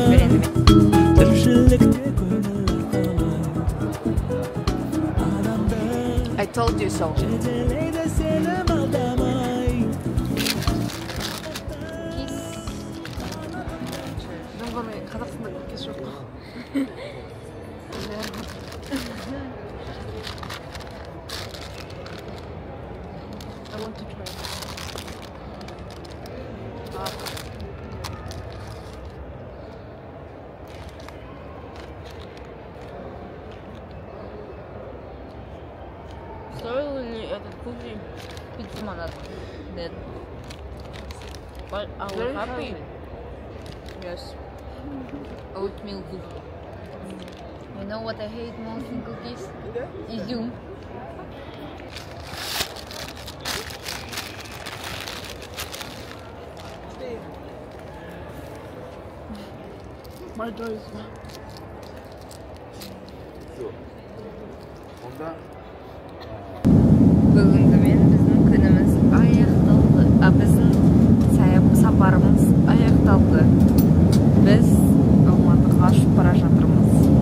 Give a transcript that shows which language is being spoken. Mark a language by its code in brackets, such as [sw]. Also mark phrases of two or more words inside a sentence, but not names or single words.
[en] I told you so. [ko] 이런 거는 [kk] қазақстанда көкесі жоқ. [en] I want to try. [ru] Стоил ли этот куки $5? Нет. [en] But I was happy. Yes. Oatmeal cookie. You know what I hate most in cookies? Izum. My choice. [kk] Бүгінгі біздің күніміз аяқталды. Біздің сапарымыз аяқталды. Біз Алматыға ұшып бара жатырмыз.